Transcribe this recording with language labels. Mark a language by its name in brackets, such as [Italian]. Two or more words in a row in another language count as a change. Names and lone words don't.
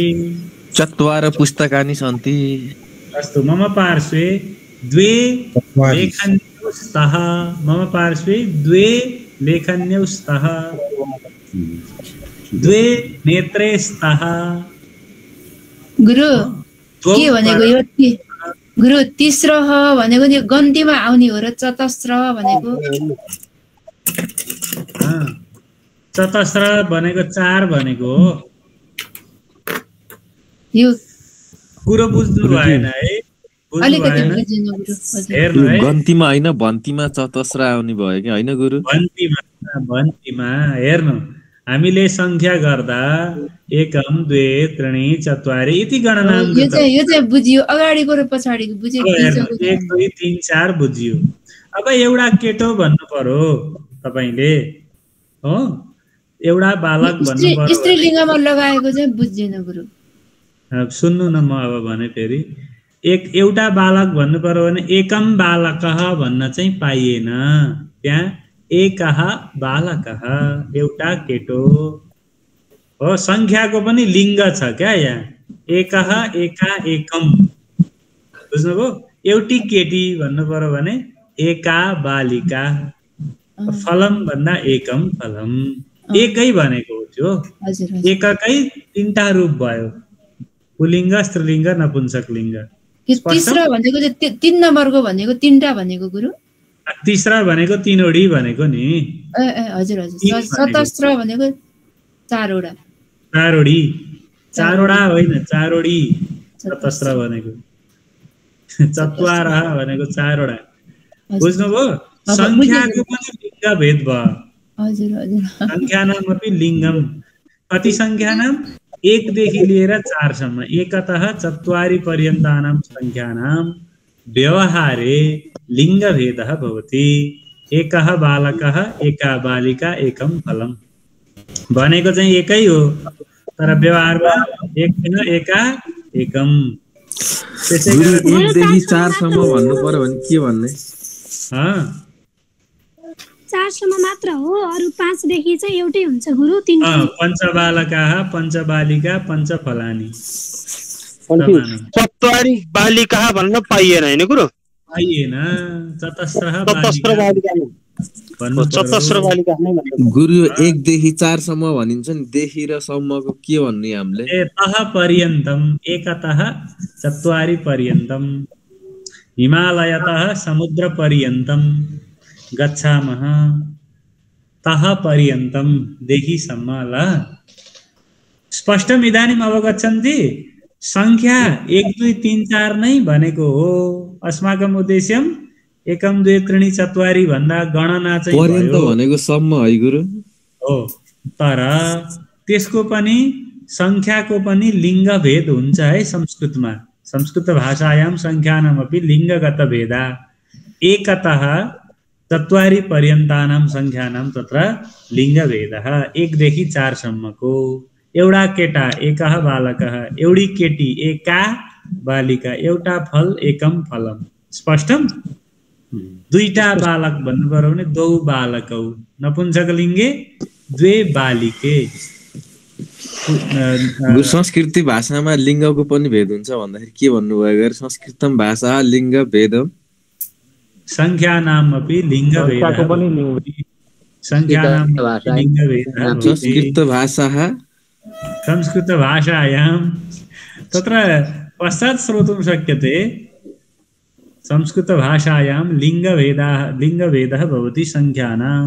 [Sanskrit] चत्वारि पुस्तकानि सन्ति। अस्तु मम पार्श्वे द्वे लेखन्यौ स्तः। मम पार्श्वे द्वे लेखन्यौ स्तः। द्वे नेत्रे स्तः। [Nepali] गुरु के भनेको यो गुरु तिस्रः भनेको नि गन्तीमा आउने हो र चतस्र भनेको चतस्र भनेको चार भनेको यो कुरो बुझ्नु भएन है? गन्तीमा होइन भन्तीमा चतस्र आउने भयो कि होइन गुरु? भन्तीमा हेर्नु हामीले संख्या गर्दा [Sanskrit] एकम द्वे त्रीणि चत्वारि इति गणना [Nepali] यो चाहिँ बुझियो अगाडिको र पछाडिको बुझ्यो 1 2 3 4 बुझियो। अब एउटा केटो भन्नु पर्यो तपाईले हो एउटा बालक भन्नु पर्यो स्त्रीलिङ्गमा लगाएको चाहिँ बुझ्दैन गुरु। सुन्नु न म अब भने फेरि एउटा बालक भन्नु पर्यो भने [Sanskrit] एकम बालकः [Nepali] भन्न चाहिँ पाइएन। त्यहाँ [Sanskrit] एकः बालकः [Nepali] एउटा केटो हो। संख्याको पनि लिङ्ग छ क्या यहाँ [Sanskrit] एकः एका एकम [Nepali] बुझ्नुभयो? एउटी केटी भन्नु पर्यो भने [Sanskrit] एका बालिका फलम [Nepali] भन्दा [Sanskrit] एकम फलम [Nepali] एकै भनेको हो त्यो। एककै तीनटा रूप भयो पुलिङ्ग स्त्रीलिङ्ग नपुंसक लिङ्ग। तीसरा भनेको चाहिँ 3 नम्बरको भनेको तीनटा भनेको गुरु। तीसरा भनेको तीनवटी भनेको नि। हजुर हजुर चतस्र भनेको चारवटा। चारवटा होइन चारवटी चतस्र भनेको। चत्वारः भनेको चारवटा। बुझ्नुभयो? संख्याको पनि लिङ्ग भेद भयो। हजुर हजुर [Sanskrit] संख्यानामपि लिङ्गम कति संख्यानाम 1 [Nepali] देखि लिएर 4 सम्म [Sanskrit] एकतः चत्वारि पर्यन्तानां संख्यानां व्यवहारे लिङ्गभेदः भवति। एकः बालकः एका बालिका एकम फलम [Nepali] भनेको चाहिँ एकै हो तर व्यवहारमा एक होइन [Sanskrit] एका एकम। [Nepali] गुरु 1 देखि 4 सम्म भन्नु पर्यो भने के भन्ने? 4 सम्म मात्र हो अरु 5 देखि चाहिँ एउटै हुन्छ गुरु। 3 [Sanskrit] पञ्चबालकाः पञ्चबालिका पञ्चफलानि चत्वारि बालिकाः [Nepali] भन्न पाइएन हैन गुरु? पाइएन चतस्र बालिका गुरु 1 देखि 4 सम्म भनिन्छ नि देखि र सम्मको के भन्ने हामीले? [Sanskrit] तः पर्यन्तम एकतः चत्वारि पर्यन्तम हिमालयतः समुद्र पर्यन्तम गच्छामः तः पर्यन्तम [Nepali] देखि सम्म। [Sanskrit] ल स्पष्टम् इदानीम् अवगच्छन्ति? [Nepali] संख्या 1 2 3 4 नै भनेको हो। [Sanskrit] अस्माकम् उद्देश्यम् एकम द्वे त्रीणि चत्वारि [Nepali] भन्दा गणना चाहिँ पर्यन्त भनेको सम्म है गुरु हो। तर त्यसको पनि संख्याको पनि लिङ्ग भेद हुन्छ है संस्कृतमा। [Sanskrit] संस्कृत भाषायां संख्यानामपि लिङ्गगत भेदा एकतः चत्वारि पर्यन्तानां संख्यानां तत्र लिङ्गभेदः 1 [Nepali] देखि 4 सम्मको। एउटा केटा [Sanskrit] एकः बालकः [Nepali] एउटी केटी [Sanskrit] एका बालिका [Nepali] एउटा फल [Sanskrit] एकम फलम। स्पष्टम? [Nepali] दुईटा बालक भन्नु पर्यो भने [Sanskrit] दौ बालकौ नपुंसक लिङ्गे द्वे बालिके। [Nepali] संस्कृति भाषामा लिङ्गको पनि भेद हुन्छ भन्दाखेरि के भन्नुभयो? [Sanskrit] संस्कृतम भाषा लिङ्ग भेदम संख्यानाम् अपि लिङ्गभेदः संख्यानाम् लिङ्गभेदः संस्कृतभाषायां तत्र पश्चात् श्रोतुं शक्यते संस्कृतभाषायां लिङ्गभेदः भवति संख्यानाम्।